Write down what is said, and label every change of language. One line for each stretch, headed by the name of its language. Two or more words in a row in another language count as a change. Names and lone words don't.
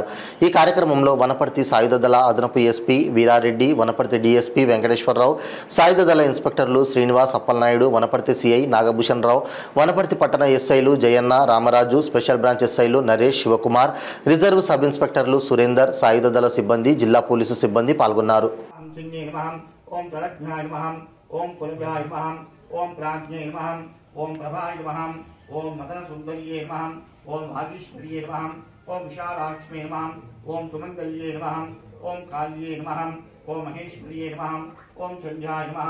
Telugu: ఈ కార్యక్రమంలో వనపర్తి సాయుధ దళ అదనపు ఎస్పీ వీరారెడ్డి, వనపర్తి డీఎస్పీ వెంకటేశ్వరరావు, సాయుధ దళ ఇన్స్పెక్టర్లు శ్రీనివాస్, అప్పలనాయుడు, వనపర్తి సిఐ నాగభూషణ్ రావు, వనపర్తి పట్టణ ఎస్ఐలు జయన్న, రామరాజు,
English: special branch
Telugu: ఎస్ఐలు నరేష్, శివకుమార్,
English: reserve sub inspectors
Telugu: సురేందర్, సాయుధ దళ సిబ్బంది, జిల్లా పోలీసు సిబ్బంది పాల్గొన్నారు.
Sanskrit: ओम काल्ये नमः, ओम महेश्वर्ये नमः, ओम चंद्राय नमः,